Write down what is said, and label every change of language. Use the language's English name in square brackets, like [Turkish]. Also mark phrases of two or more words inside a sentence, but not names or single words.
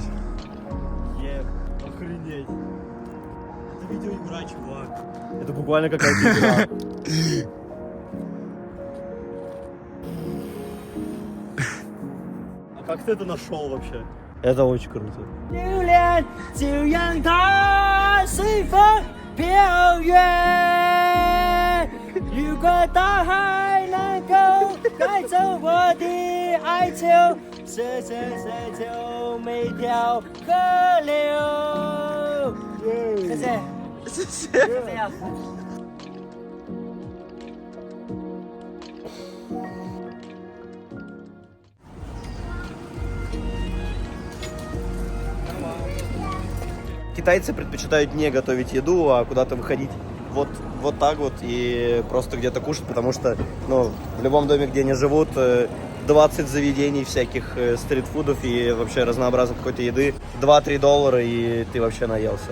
[Russian] Охренеть. Это видеоигра, чувак. Это буквально какая-то игра. А как ты это нашел вообще? Это очень круто. [Chinese] 留恋就让它随风飘远。如果大海能够带走我的哀愁，舍就每条河流。谢谢，谢谢。这样。 [Russian] Китайцы предпочитают не готовить еду, а куда-то выходить вот так вот и просто где-то кушать, потому что, ну, в любом доме, где они живут, 20 заведений всяких стритфудов и вообще разнообразной какой-то еды, 2-3 доллара, и ты вообще наелся.